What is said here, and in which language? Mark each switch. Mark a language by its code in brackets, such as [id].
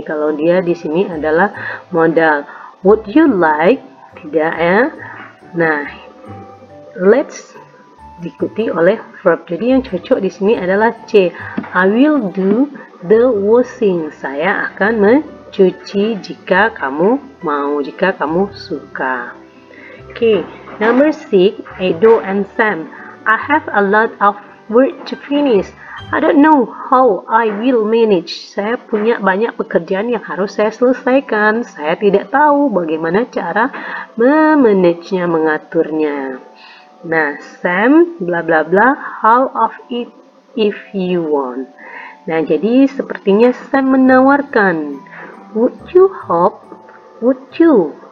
[id] Kalau dia di sini adalah modal. [en] Would you like? [id] Tidak ya. Nah, let's diikuti oleh verb. Jadi yang cocok di sini adalah C. [en] I will do the washing. [id] Saya akan mencuci jika kamu mau, jika kamu suka. [en] Oke, number 6, Edo and Sam. I have a lot of work to finish. I don't know how I will manage. [id] Saya punya banyak pekerjaan yang harus saya selesaikan. Saya tidak tahu bagaimana cara memanagenya, mengaturnya. [en] Nah, Sam, bla bla bla, how of it if you want. [id] Nah, jadi sepertinya Sam menawarkan, [en] would you help? Would you?